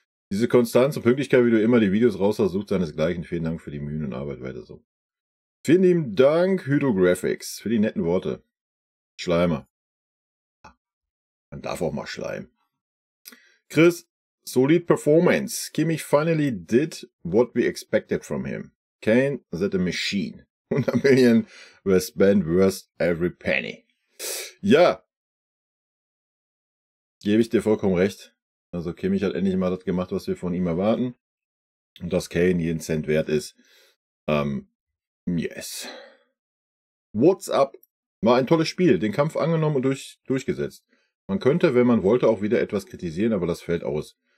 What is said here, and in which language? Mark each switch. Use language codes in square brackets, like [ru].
[de] Diese Konstanz und Pünktlichkeit, wie du immer die Videos raushaust, sucht seinesgleichen. Vielen Dank für die Mühen und Arbeit weiter so. Vielen lieben Dank, Hydro Graphics, für die netten Worte. Schleimer. Man darf auch mal schleimen. [en] Chris, solid performance. Kimmich finally did what we expected from him. Kane is a machine. 100 million were spent worth every penny. [de] Ja. Gebe ich dir vollkommen recht. Also Kimmich hat endlich mal das gemacht, was wir von ihm erwarten. Und dass Kane jeden Cent wert ist. [en] Yes. What's up? [de] War ein tolles Spiel. Den Kampf angenommen und durchgesetzt. Man könnte, wenn man wollte, auch wieder etwas kritisieren, aber das fällt aus.